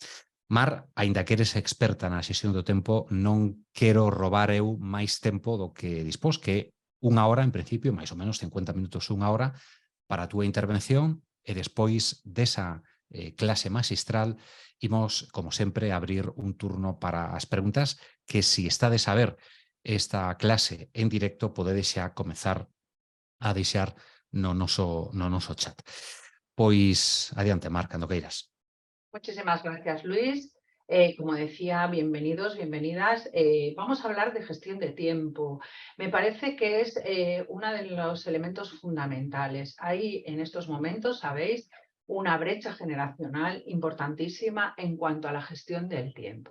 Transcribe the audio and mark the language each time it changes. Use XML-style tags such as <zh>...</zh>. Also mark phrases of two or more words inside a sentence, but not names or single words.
<gl>Mar, aínda que eres experta na xestión do tempo, non quero roubar eu máis tempo do que dispós, que é unha hora, en principio, máis ou menos 50 minutos, unha hora, para a túa intervención, e despois desa clase magistral, imos, como sempre, abrir un turno para as preguntas que, si estades a ver esta clase en directo, podedes xa comezar a deixar no noso chat. Pois, adiante, Mar, cando queiras.</gl> <es>Muchísimas gracias, Luis. Como decía, bienvenidos, bienvenidas. Vamos a hablar de gestión de tiempo. Me parece que es uno de los elementos fundamentales. Hay en estos momentos, sabéis, una brecha generacional importantísima en cuanto a la gestión del tiempo.</es>